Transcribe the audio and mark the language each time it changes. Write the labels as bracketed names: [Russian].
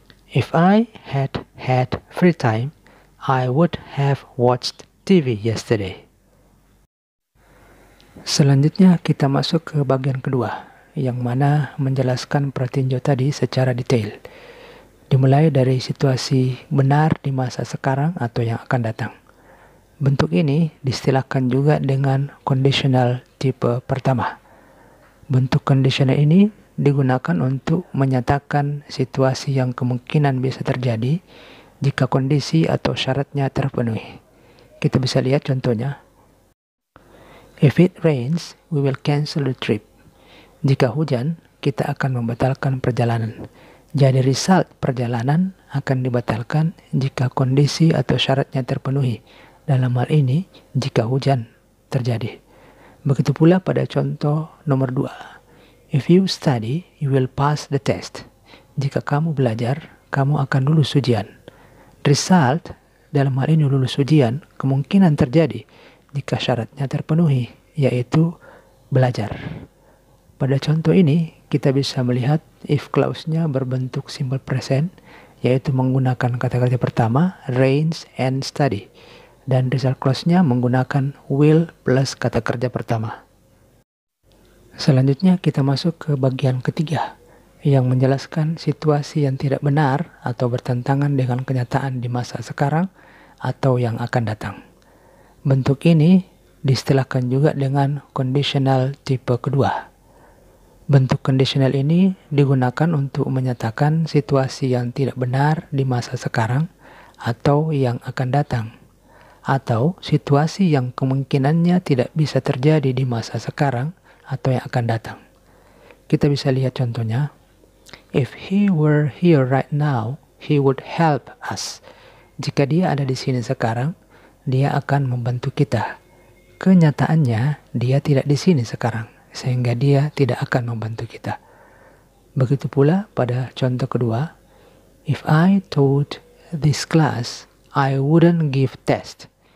[English] If I had free time, I would have watched TV yesterday. [Indonesian] Selanjutnya kita masuk ke bagian kedua, yang mana menjelaskan pertinjau tadi secara detail. Dimulai dari situasi benar di masa sekarang atau yang akan datang. Bentuk ini diistilahkan juga dengan conditional tipe pertama. Bentuk conditional ini digunakan untuk menyatakan situasi yang kemungkinan bisa terjadi jika kondisi atau syaratnya terpenuhi. Kita bisa lihat contohnya. [English] If it rains, we will cancel the trip. [Indonesian] Jika hujan, kita akan membatalkan perjalanan. Jadi result perjalanan akan dibatalkan jika kondisi atau syaratnya terpenuhi. Dalam hal ini, jika hujan terjadi. Begitu pula pada contoh nomor 2. [English] If you study, you will pass the test. [Indonesian] Jika kamu belajar, kamu akan lulus ujian. Result, dalam hal ini lulus ujian, kemungkinan terjadi jika syaratnya terpenuhi, yaitu belajar. Pada contoh ini, kita bisa melihat if clause-nya berbentuk simple present, yaitu menggunakan kata kerja pertama, rains and study. Dan result clause-nya menggunakan will plus kata kerja pertama. Selanjutnya kita masuk ke bagian ketiga, yang menjelaskan situasi yang tidak benar atau bertentangan dengan kenyataan di masa sekarang atau yang akan datang. Bentuk ini diistilahkan juga dengan conditional tipe kedua. Bentuk conditional ini digunakan untuk menyatakan situasi yang tidak benar di masa sekarang atau yang akan datang, atau situasi yang kemungkinannya tidak bisa terjadi di masa sekarang atau yang akan datang. Kita bisa lihat contohnya. [English] If he were here right now, he would help us. [Indonesian] Jika dia ada di sini sekarang, dia akan membantu kita. Kenyataannya, dia tidak di sini sekarang, sehingga dia tidak akan membantu kita. Begitu pula pada contoh kedua, [English] if I taught this class, I wouldn't give test.